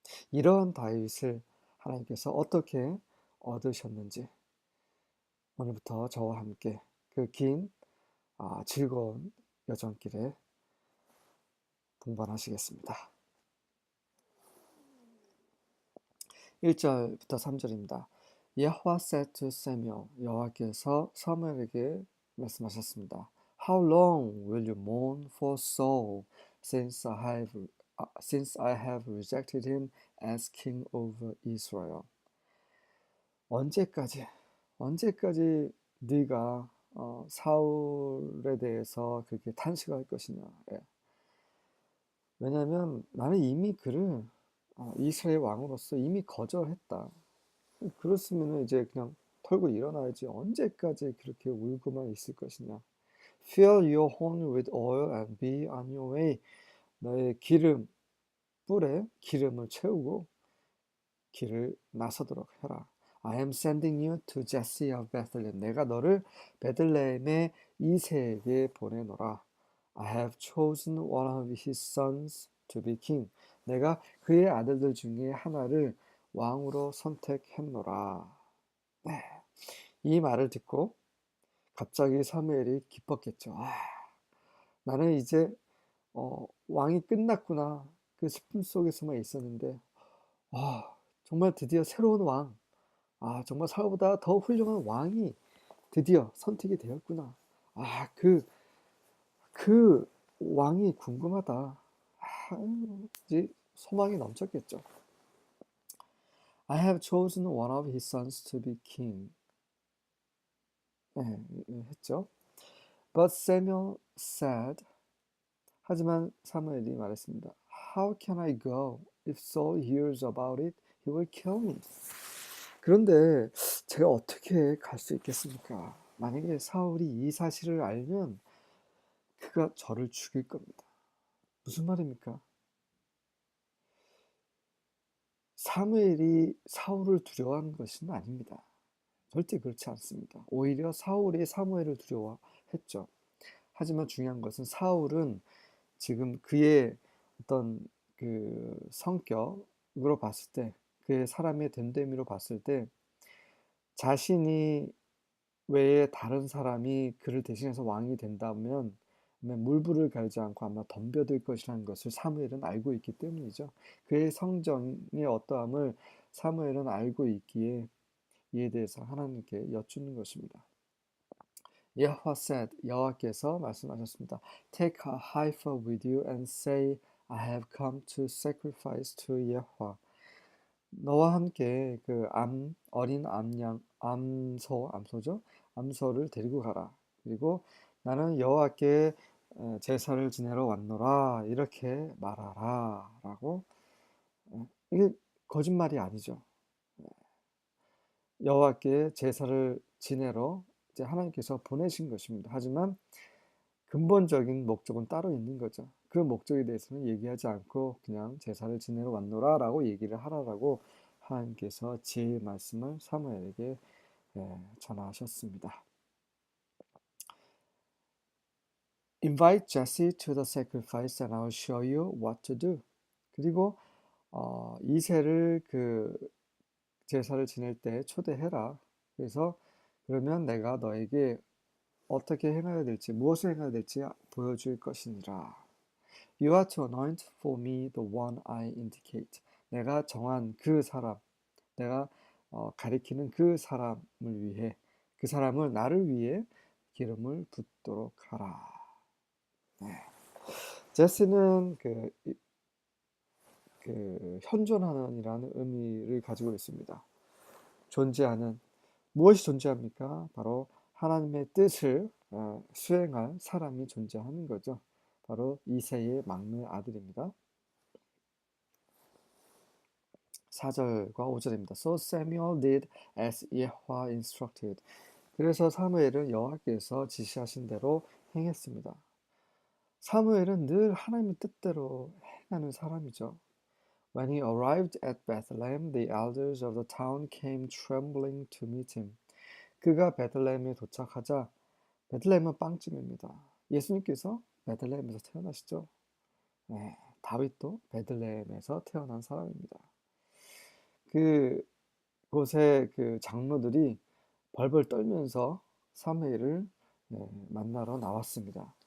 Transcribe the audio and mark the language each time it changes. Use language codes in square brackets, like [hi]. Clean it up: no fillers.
[ko] 이러한 다윗을 하나님께서 어떻게 얻으셨는지 오늘부터 저와 함께 그 긴 즐거운 여정길에 동반하시겠습니다. 1절부터 3절입니다. 여호와 [en] said to Samuel, [ko] 여호와께서 사무엘에게 말씀하셨습니다. [en] How long will you mourn for Saul, since I have rejected him as king over Israel? [ko] 언제까지 네가 사울에 대해서 그렇게 탄식할 것이냐? 예. 왜냐하면 나는 이미 그를 이스라엘 왕으로서 이미 거절했다. 그렇으면 이제 그냥 털고 일어나야지. 언제까지 그렇게 울고만 있을 것이냐. [en] Fill your horn with oil and be on your way. [ko] 너의 뿔에 기름을 채우고 길을 나서도록 해라. [en] I am sending you to Jesse of Bethlehem. [ko] 내가 너를 베들레헴의 이새에게 보내노라. [en] I have chosen one of his sons to be king. [ko] 내가 그의 아들들 중에 하나를 왕으로 선택했노라. 네. 이 말을 듣고 갑자기 사무엘이 기뻤겠죠. 나는 이제 왕이 끝났구나. 그 슬픔 속에서만 있었는데 정말 드디어 새로운 왕, 정말 사울보다 더 훌륭한 왕이 드디어 선택이 되었구나. 그 왕이 궁금하다. 이제 소망이 넘쳤겠죠. [en] I have chosen one of his sons to be king. [ko] 네, 했죠. [en] But Samuel said, [ko] 하지만 사무엘이 말했습니다. [en] How can I go? If Saul hears about it, he will kill me. [ko] 그런데 제가 어떻게 갈 수 있겠습니까? 만약에 사울이 이 사실을 알면 그가 저를 죽일 겁니다. 무슨 말입니까? 사무엘이 사울을 두려워하는 것은 아닙니다. 절대 그렇지 않습니다. 오히려 사울이 사무엘을 두려워했죠. 하지만 중요한 것은 사울은 지금 그의 어떤 그 성격으로 봤을 때, 그의 사람의 됨됨이로 봤을 때 자신이 외에 다른 사람이 그를 대신해서 왕이 된다면 물불을 갈지 않고 아마 덤벼들 것이라는 것을 사무엘은 알고 있기 때문이죠. 그의 성정의 어떠함을 사무엘은 알고 있기에 이에 대해서 하나님께 여쭙는 것입니다. 여호와 [en] said, [ko] 여호와께서 말씀하셨습니다. [en] Take a heifer with you and say, I have come to sacrifice to 여호와. [ko] 너와 함께 그 어린 암소죠? 암소를 데리고 가라. 그리고 나는 여호와께 제사를 지내러 왔노라. 이렇게 말하라. 라고. 이게 거짓말이 아니죠. 여호와께 제사를 지내러 이제 하나님께서 보내신 것입니다. 하지만 근본적인 목적은 따로 있는 거죠. 그 목적에 대해서는 얘기하지 않고 그냥 제사를 지내러 왔노라 라고 얘기를 하라라고 하나님께서 지혜의 말씀을 사무엘에게 전하셨습니다. [en] Invite Jesse to the sacrifice and I'll show you what to do. [ko] 그리고 이세를 그 제사를 지낼 때 초대해라. 그래서 그러면 내가 너에게 어떻게 행해야 될지, 무엇을 행해야 될지 보여줄 것이니라. [en] You are to anoint for me the one I indicate. [ko] 내가 정한 그 사람, 내가 가리키는 그 사람을 위해, 그 사람을 나를 위해 기름을 붓도록 하라. 네. 제스는 그 현존하는이라는 의미를 가지고 있습니다. 존재하는, 무엇이 존재합니까? 바로 하나님의 뜻을 수행할 사람이 존재하는 거죠. 바로 이새의 막내 아들입니다. 4절과 5절입니다. [en] So Samuel did as Yahweh instructed. [ko] 그래서 사무엘은 여호와께서 지시하신 대로 행했습니다. 사무엘은 늘 하나님의 뜻대로 행하는 사람이죠. [en] When he arrived at Bethlehem, the elders of the town came trembling to meet him. [ko] 그가 베들레헴에 도착하자, 베들레헴은 빵집입니다. 예수님께서 베들레헴에서 태어나시죠. 네, 다윗도 베들레헴에서 태어난 사람입니다. 그곳에 그 장로들이 벌벌 떨면서 사무엘을 만나러 나왔습니다.